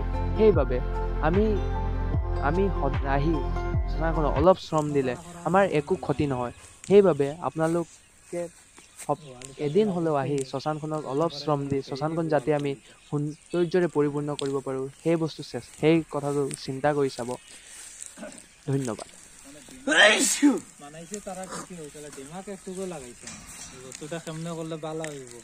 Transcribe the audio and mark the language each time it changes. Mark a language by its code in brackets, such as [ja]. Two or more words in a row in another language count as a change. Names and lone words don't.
[as] সেইবাবে আমি আহি শ্মশানখনত অলপ শ্ৰম দিলে আমাৰ একো ক্ষতি নহয়। সেইবাবে আপোনালোকে এদিন হ'লেও আহি শ্মশানখনত অলপ শ্ৰম দি শ্মশানখন যাতে আমি সৌন্দৰ্যৰে পৰিপূৰ্ণ কৰিব পাৰোঁ, সেই কথাটো চিন্তা কৰি চাব। ধন্যবাদ। [bn] মানাইছে তারা কি হয়েছিল, দিমাগ একটু লাগাইছে, বস্তুটা কেমনে করলে ভালো হইব।